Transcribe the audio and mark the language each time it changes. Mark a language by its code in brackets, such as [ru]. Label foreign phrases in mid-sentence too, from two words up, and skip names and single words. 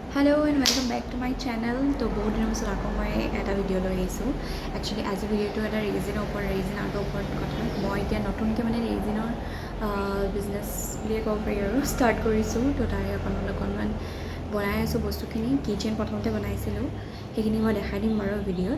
[en] Hello and welcome back to my channel. [hi] तो बहुत दिनों से आपको मैं [as] এটা ভিডিও লৈ আহিছোঁ। Actually আজি ভিডিওটো এটা ৰেজিনৰ ওপৰত ৰেজিন আৰ্টৰ ওপৰত কথা। মই এতিয়া নতুনকৈ মানে ৰেজিনৰ বিজনেছ বুলিয়ে ক'ব পাৰি আৰু ষ্টাৰ্ট কৰিছোঁ। তো তাৰে অকণমান বনাই আছোঁ বস্তুখিনি। কিচেন প্ৰথমতে বনাইছিলোঁ, সেইখিনি মই দেখাই দিম বাৰু ভিডিঅ'ত।